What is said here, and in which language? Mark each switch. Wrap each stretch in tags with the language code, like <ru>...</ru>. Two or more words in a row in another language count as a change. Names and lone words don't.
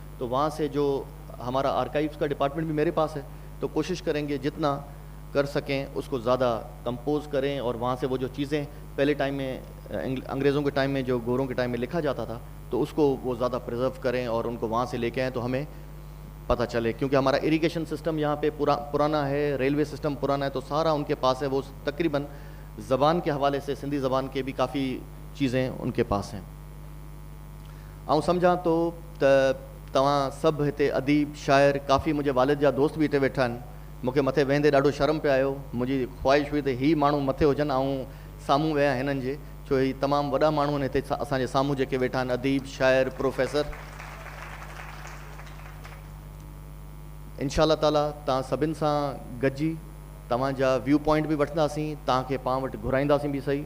<ur>تو وہاں سے جو ہمارا آرکائیوز کا ڈپارٹمنٹ بھی میرے پاس ہے، تو کوشش کریں گے جتنا کر سکیں اس کو زیادہ کمپوز کریں، اور وہاں سے وہ جو چیزیں پہلے ٹائم میں انگریزوں کے ٹائم میں، جو گوروں کے ٹائم میں لکھا جاتا تھا، تو اس کو وہ زیادہ پرزرو کریں اور ان کو وہاں سے لے کے آئیں تو ہمیں پتہ چلے. کیونکہ ہمارا</ur> <en>irrigation system</en> <ur>یہاں پہ پرانا ہے،</ur> <en>railway system</en> <ur>پرانا ہے، تو سارا ان کے پاس ہے. وہ تقریباً زبان کے حوالے سے سندھی زبان کے بھی کافی چیزیں ان کے پاس ہیں.</ur> <sd>آؤں سمجھا تو तव्हां सभु हिते अदीब शाइर काफ़ी मुंहिंजे वालिद जा दोस्त बि हिते वेठा आहिनि। मूंखे मथे वेंदे ॾाढो शर्म पियो आयो। मुंहिंजी ख़्वाहिश हुई त ही माण्हू मथे हुजनि ऐं साम्हूं विया हिननि जे, छो ही तमामु वॾा माण्हू आहिनि हिते असांजे साम्हूं जेके वेठा आहिनि, अदीब शाइर प्रोफेसर।</sd> <ar>إن شاء الله تعالى</ar> <sd>तव्हां सभिनि सां गॾिजी तव्हांजा</sd> <en>view point</en> <sd>बि वठंदासीं, तव्हांखे पाण वटि घुराईंदासीं बि सही।</sd>